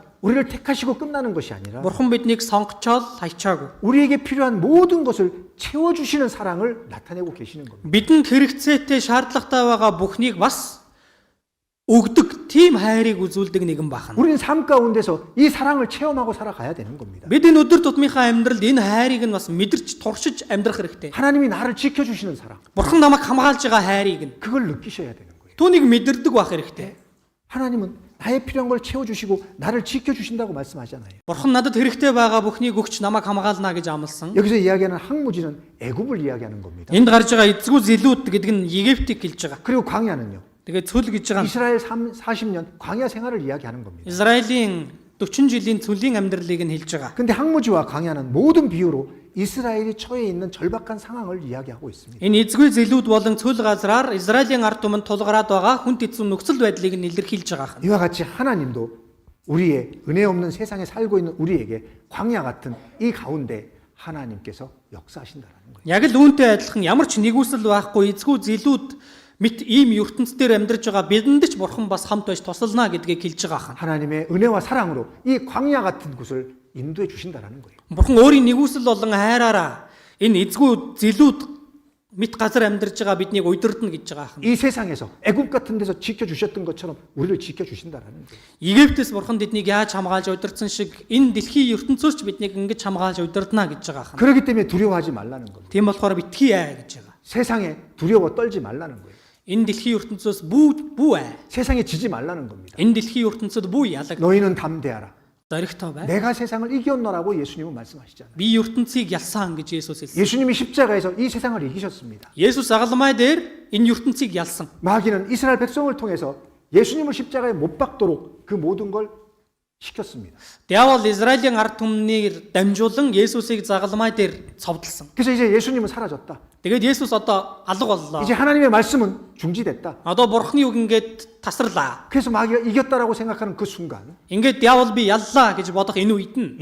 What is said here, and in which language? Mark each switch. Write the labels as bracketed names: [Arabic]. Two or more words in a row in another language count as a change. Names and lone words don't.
[Korean] 우리를 택하시고 끝나는 것이 아니라 [Mongolian] Бурхан биднийг сонгочоод хайчаагүй. [Korean] 우리에게 필요한 모든 것을 채워 주시는 사랑을 나타내고 계시는 겁니다. [Mongolian] Бидэнд хэрэгцээтэй шаардлагатай байгаа бүхнийг бас өгдөг тийм хайрыг үзүүлдэг нэгэн бахан. [Korean] 우리는 삶 가운데서 이 사랑을 체험하고 살아가야 되는 겁니다. [Mongolian] Бид энэ өдөр тутмынхаа амьдралд энэ хайрыг нь бас мэдэрч туршиж амьдрах хэрэгтэй. [Korean] 하나님이 나를 지켜 주시는 사랑. [Mongolian] Бурхан намайг хамгаалж байгаа хайрыг нь [Korean] 그걸 느끼셔야 되는 거예요. [Mongolian] түүнийг мэдэрдэг байх хэрэгтэй. [Korean] 하나님은 나의 필요한 걸 채워 주시고 나를 지켜 주신다고 말씀하잖아요. [Mongolian] Бурхан надад хэрэгтэй байгаа бүхнийг өгч намайг хамгаална гэж амласан. [Korean] 여기서 이야기하는 항무지는 애굽을 이야기하는 겁니다. [Mongolian] Энд гарч байгаа эзгүй зэлүүд гэдэг нь Египтийг хэлж байгаа. [Korean] 그리고 광야는요. [Mongolian] Тэгээд цөл гэж байгаа нь [Korean] 이스라엘 40년 광야 생활을 이야기하는 겁니다. [Mongolian] Израилийн 40 жилийн цөлийн амьдралыг нь хэлж байгаа. [Korean] 근데 항무지와 광야는 모든 비유로 이스라엘이 처해 있는 절박한 상황을 이야기하고 있습니다. [Mongolian] Энэ эзгүй зэлүүд болон цөл газраар Израилийн ард түмэнд тулгараад байгаа хүн тэцүү нөхцөл байдлыг нь илэрхийлж байгаа. [Korean] 이와 같이 하나님도 우리의 은혜 없는 세상에 살고 있는 우리에게 광야 같은 이 가운데 하나님께서 역사하신다는 거예요. [Mongolian] Яг л үүнтэй адилхан ямар ч нэгүсэл байхгүй эзгүй зэлүүд мэт ийм ертөнцийн амьдарч байгаа бидэнд ч бурхан бас хамт байж тусална гэдгийг хэлж байгаа. [Korean] 하나님의 은혜와 사랑으로 이 광야 같은 곳을 인도해 주신다라는 거예요. [Mongolian] Бурхан өөрийн нэгүсэл болон хайраараа энэ эзгүй зэлүүд мэт газар амьдарч байгаа биднийг удирдна гэж байгаа. [Korean] 이 세상에서 애굽 같은 데서 지켜 주셨던 것처럼 우리를 지켜 주신다라는 거예요. [Mongolian] Египтээс бурхан биднийг яаж хамгаалж удирдсан шиг энэ дэлхийн ертөнцөөс ч биднийг ингэж хамгаалж удирдна гэж байгаа. [Korean] 그렇기 때문에 두려워하지 말라는 겁니다. [Mongolian] Тийм болохоор битгий гэж байгаа. [Korean] 세상에 두려워 떨지 말라는 거예요. [Mongolian] Энэ дэлхийн ертөнцөөс бүү [Korean] 세상에 지지 말라는 겁니다. [Mongolian] энэ дэлхийн ертөнцөд бүү ялаг [Korean] 너희는 담대하라. [Mongolian] зоригтой бай. [Korean] 내가 세상을 이겼노라고 예수님은 말씀하시잖아요. [Mongolian] Би ертөнцийг ялсан гэж Есүс хэлсэн. [Korean] 예수님이 십자가에서 이 세상을 이기셨습니다. [Mongolian] Есүс загалмай дээр энэ ертөнцийг ялсан. [Korean] 마귀는 이스라엘 백성을 통해서 예수님을 십자가에 못 박도록 그 모든 걸 시켰습니다. [Mongolian] Диавол Израилийн ард түмнээр дамжуулан Есүсийг загалмай дээр цовдлсон. [Korean] 그래서 이제 예수님은 사라졌다. [Mongolian] Тэгээд Есүс одоо алга боллоо. [Korean] 이제 하나님의 말씀은 중지됐다. [Mongolian] Одоо бурхны үг ингээд тасарлаа. [Korean] 그래서 마귀가 이겼다라고 생각하는 그 순간 [Mongolian] Ингээд диавол би яллаа гэж бодох энэ үед нь